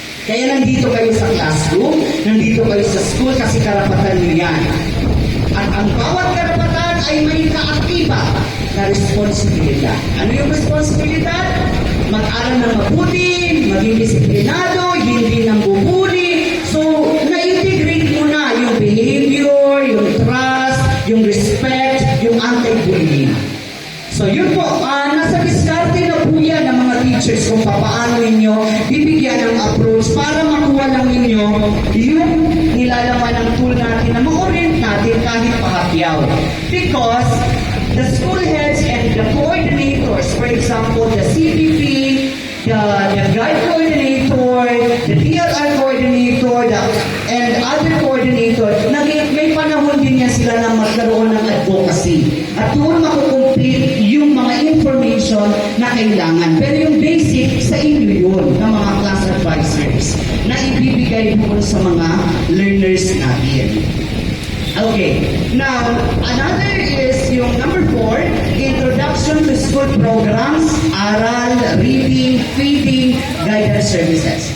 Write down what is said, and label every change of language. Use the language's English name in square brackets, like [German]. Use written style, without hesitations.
[Filipino] Kaya nandito kayo sa classroom, nandito kayo sa school kasi karapatan niyo yan. At ang bawat karapatan ay may kaaktiba na responsibilidad. Ano yung responsibilidad? Mag-aral ng mabuti, maging disiplinado, hindi nang bubuli. So, na-integrate mo na yung behavior, yung trust, yung respect, yung anti-bullying. So yun po, nasa diskarte na po yan ng mga teachers kung paano ninyo bibigyan ng approach para makuha lang ninyo yung nilalaman ng tool natin na ma-orient natin kahit pahapyaw. [English] Because the school heads and the coordinators, for example, the CPP, the guide coordinator, the DLR coordinator, and other coordinator, [Filipino] may panahon din yan sila na magkaroon ng advocacy. At doon makukomplete yung mga information na kailangan. Pero yung basic, sa inyo yun, ng mga class advisors, na ibibigay doon sa mga learners natin. Okay. [English] Now, another is [Filipino] yung number 4, introduction to school programs, aral, reading, feeding, guidance services.